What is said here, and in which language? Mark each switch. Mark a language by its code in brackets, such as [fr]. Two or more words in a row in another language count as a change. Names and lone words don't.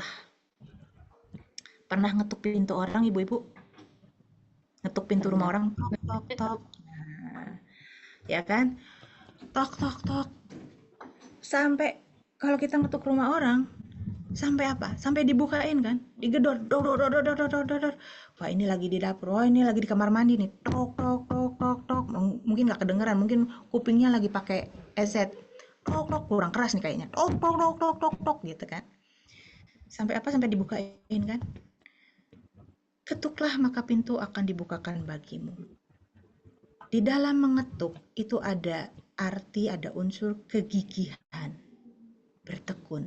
[id] Pernah ngetuk pintu orang, ibu-ibu? Ngetuk pintu rumah orang, tok tok tok. Nah, ya kan? Tok tok tok. Sampai kalau kita ngetuk rumah orang, sampai apa? Sampai dibukain kan? Digedor, dor dor dor dor dor dor. Wah, ini lagi di dapur. Oh, ini lagi di kamar mandi nih. Tok tok tok tok tok. Mungkin nggak kedengeran, mungkin kupingnya lagi pakai headset. Tok tok, kurang keras nih kayaknya. Tok tok tok tok tok tok gitu kan. Sampai apa? Sampai dibukain kan? Ketuklah maka pintu akan dibukakan bagimu. Di dalam mengetuk itu ada arti, ada unsur kegigihan, bertekun.